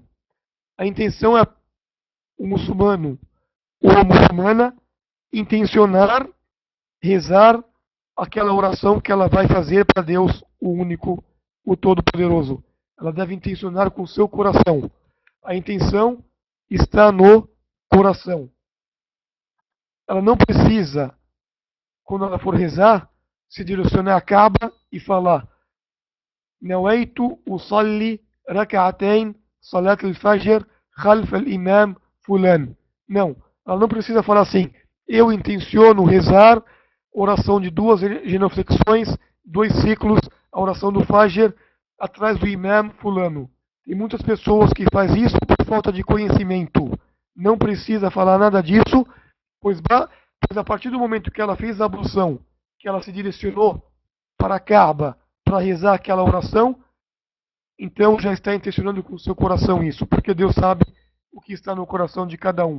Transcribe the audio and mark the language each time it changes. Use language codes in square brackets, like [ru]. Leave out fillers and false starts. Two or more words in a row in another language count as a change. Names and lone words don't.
[pt] A intenção é o muçulmano ou a muçulmana intencionar rezar aquela oração que ela vai fazer para Deus, o único, o Todo-Poderoso. Ela deve intencionar com o seu coração. A intenção está no coração. Ela não precisa, quando ela for rezar, se direcionar à Kaaba e falar: [ar] نويت أصلي ركعتين صلاة الفجر خلف الإمام فلان. [pt] Não, ela não precisa falar assim: eu intenciono rezar oração de duas genuflexões, 2 ciclos, a oração do Fajr atrás do imam fulano. Tem muitas pessoas que fazem isso por falta de conhecimento. Não precisa falar nada disso, pois a partir do momento que ela fez a ablução, que ela se direcionou para a Kaaba para rezar aquela oração, então já está intencionando com o seu coração isso, porque Deus sabe o que está no coração de cada um.